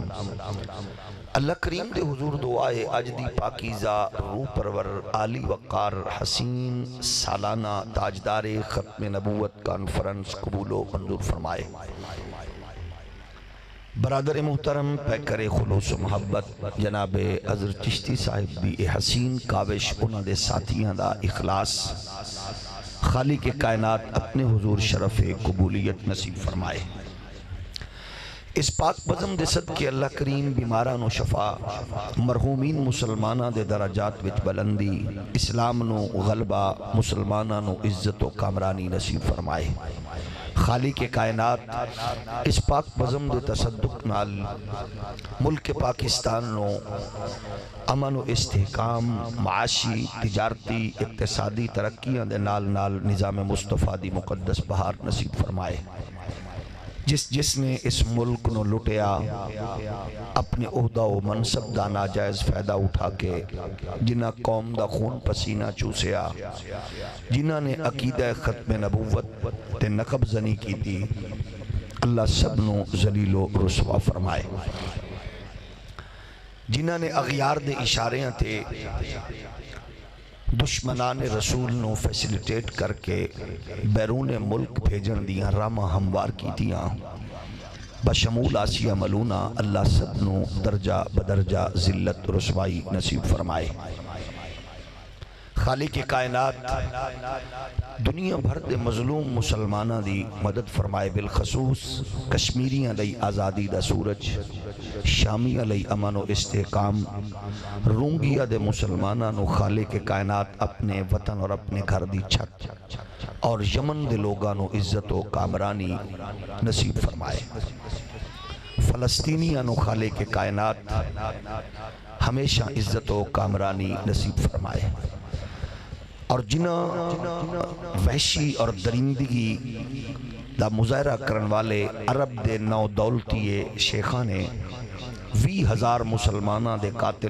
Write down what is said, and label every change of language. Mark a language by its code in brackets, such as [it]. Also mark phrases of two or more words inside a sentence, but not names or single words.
[pa] اللہ کریم دے حضور دعائے اج دی پاکیزہ روح پرور عالی وقار حسین سالانہ تاجدار ختم نبوت کانفرنس قبول و منظور فرمائے. برادر محترم پیکر خلوص و محبت جناب حضرت چشتی صاحب دی حسین کاوش انہاں دے ساتھیاں دا اخلاص خالق کائنات اپنے حضور شرف قبولیت نصیب فرمائے. اس پاک بزم دے صدقے اللہ کریم بیماران و شفا، مرحومین مسلمانہ دے درجات وچ بلندی، اسلام نو غلبہ، مسلمانہ نو عزت و کامرانی نصیب فرمائے. خالق کائنات اس پاک بزم دے تصدق نال ملک پاکستان نو امن و استحکام، معاشی، تجارتی، اقتصادی ترقیاں دے نال نال نظام مصطفیٰ دی مقدس بہار نصیب فرمائے. جس نے اس ملک نو لٹیا اپنے عہدہ و منصب دا ناجائز فائدہ اٹھا کے، جنہ قوم دا خون پسینہ چوسیا، جنہ نے عقیدہ ختم نبوت تے نقب زنی کی تھی، اللہ سب نو ذلیل و رسوا فرمائے. جنہ نے اغیار دے اشاریاں تھے دشمنان رسول نو فیسیلیٹیٹ کر کے بیرون ملک بھیجن دیاں راما ہموار کی دیاں، بشمول آسیہ ملونہ اللہ سب نو درجہ بدرجہ ذلت رسوائی نصیب فرمائے. خالق کائنات دنیا بھر دے مظلوم مسلمانہ دی مدد فرمائے. بالخصوص کشمیریاں لئی آزادی دا سورج، شامیہ لئی امن و استحکام، رونگیہ دے مسلمانہ نو خالق کائنات اپنے وطن اور اپنے گھر دی چھت، اور یمن دے لوگاں نو عزت و کامرانی نصیب فرمائے. فلسطینیاں نو خالق کائنات ہمیشہ عزت و کامرانی نصیب فرمائے. اور جنہ وحشی اور درندگی دا مظاہرہ کرن والے عرب دے نو دولتیے شیخانے 20,000 مسلمانہ دے قاتل